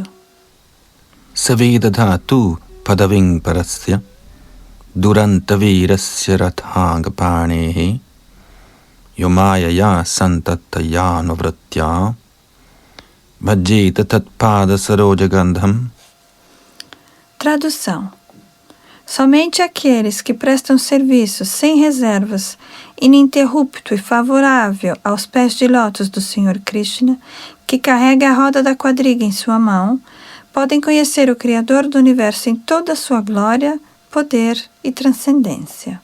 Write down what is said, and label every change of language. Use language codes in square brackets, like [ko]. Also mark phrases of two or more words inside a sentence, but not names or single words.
[sa] स वेद धातुः पदवीं परस्य दुरन्तवीर्यस्य रथाङ्गपाणेः योऽमायया सन्ततयानुवृत्त्या भजेत तत्पादसरोजगन्धम्. [pt] Tradução. Somente aqueles que prestam serviço sem reservas, ininterrupto e favorável aos pés de lótus do Senhor Krishna, que carrega a roda da quadriga em sua mão, podem conhecer o Criador do Universo em toda a sua glória, poder e transcendência.